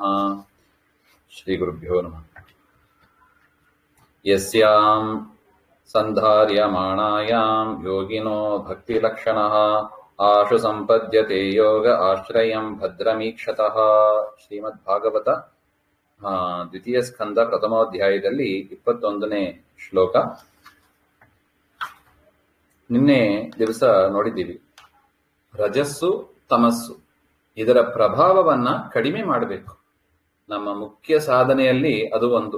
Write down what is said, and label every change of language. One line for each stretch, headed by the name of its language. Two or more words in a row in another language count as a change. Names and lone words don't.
Sanskrit: श्रीगुरुभ्यो नमः. यस्यां सन्धार्यमाणायां योगिनो भक्तिलक्षणः आशु सम्पद्यते योग आश्रयं भद्रमीक्षतः.
Kannada: ಶ್ರೀಮದ್ಭಾಗವತ ದ್ವಿತೀಯ ಸ್ಕಂದ ಪ್ರಥಮೋಧ್ಯಾಯದಲ್ಲಿ 21ನೇ ಶ್ಲೋಕ. ನಿನ್ನೆ ದಿವಸ ನೋಡಿದ್ದೀವಿ. ರಜಸ್ಸು ತಮಸ್ಸು ಇದರ ಪ್ರಭಾವವನ್ನ ಕಡಿಮೆ ಮಾಡಬೇಕು. ನಮ್ಮ ಮುಖ್ಯ ಸಾಧನೆಯಲ್ಲಿ ಅದು ಒಂದು.